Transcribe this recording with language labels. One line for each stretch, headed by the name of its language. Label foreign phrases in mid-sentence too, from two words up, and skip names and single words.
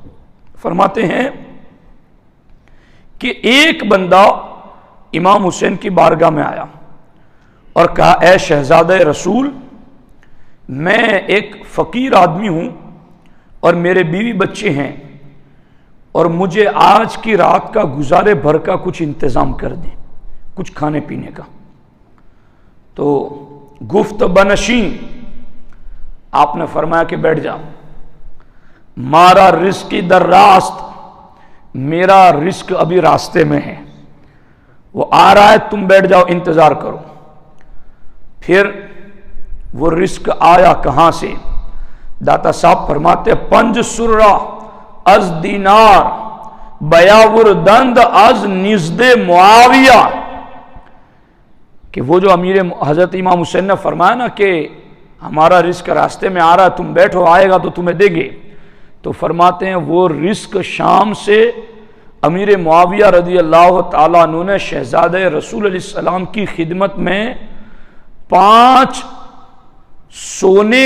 Urdu: فرماتے ہیں کہ ایک بندہ امام حسین کی بارگاہ میں آیا اور کہا اے شہزادہ رسول، میں ایک فقیر آدمی ہوں اور میرے بیوی بچے ہیں، اور مجھے آج کی رات کا گزارے بھر کا کچھ انتظام کر دیں، کچھ کھانے پینے کا.
Persian: تو گفت بنشین
Urdu: آپ نے فرمایا کہ بیٹھ جا،
Persian: مارا رزق در راست،
Urdu: میرا رزق ابھی راستے میں ہے، وہ آ رہا ہے، تم بیٹھ جاؤ انتظار کرو۔ پھر وہ رزق آیا کہاں سے؟ داتا صاحب فرماتے
Persian: پنج سرہ از دینار بیاور دند از نزد معاویہ،
Urdu: کہ وہ جو امیر حضرت امام حسین نے فرمایا نا کہ ہمارا رزق راستے میں آ رہا ہے، تم بیٹھو، آئے گا تو تمہیں دیں گے، تو فرماتے ہیں وہ رزق شام سے امیر معاویہ رضی اللہ تعالیٰ عنہ نے شہزادہ رسول علیہ السلام کی خدمت میں 5 سونے